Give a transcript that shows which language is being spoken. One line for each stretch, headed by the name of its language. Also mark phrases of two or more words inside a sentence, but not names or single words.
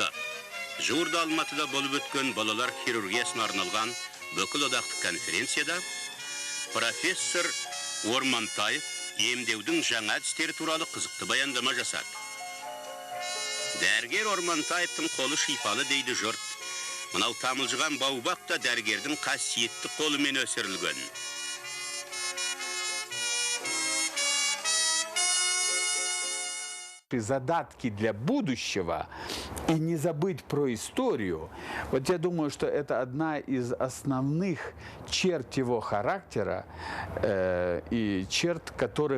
Kazakh: Жуырда Алматыда болып өткен балалар хирургиясына арналған бүкіл одақтық конференцияда профессор Ормантаев емдеудің жаңа әдістері туралы қызықты баяндама жасады. Дәрігер Ормантаевтың қолы шипалы дейді жұрт. Мынау тамылжыған баубақ та дәрігердің қасиетті қолымен өсірілген.
Russian: Задатки для будущего и не забыть про историю. Вот я думаю, что это одна из основных черт его характера и черт, которые